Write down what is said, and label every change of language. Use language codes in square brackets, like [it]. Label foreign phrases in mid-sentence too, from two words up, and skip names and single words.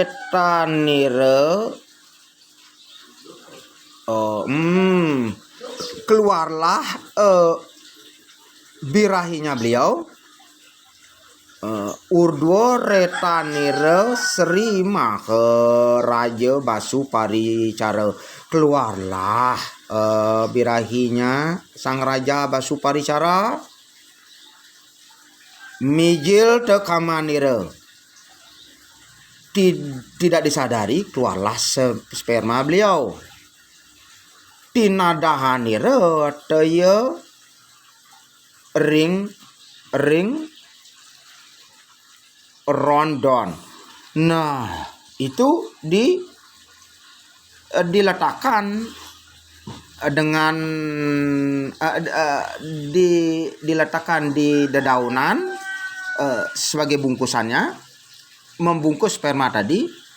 [id] udworetanire keluarlah birahinya beliau. [kaw] Urdwo retanire Sri Maharaja Basuparicara. [id] Keluarlah birahinya sang raja Basuparicara, [kaw] mijil te kamanire. [id] Tidak disadari keluarlah sperma beliau. [kaw] Tinadahanire teye ring rondon. [id] Nah, itu diletakkan dengan diletakkan di dedaunan sebagai bungkusannya, membungkus sperma tadi.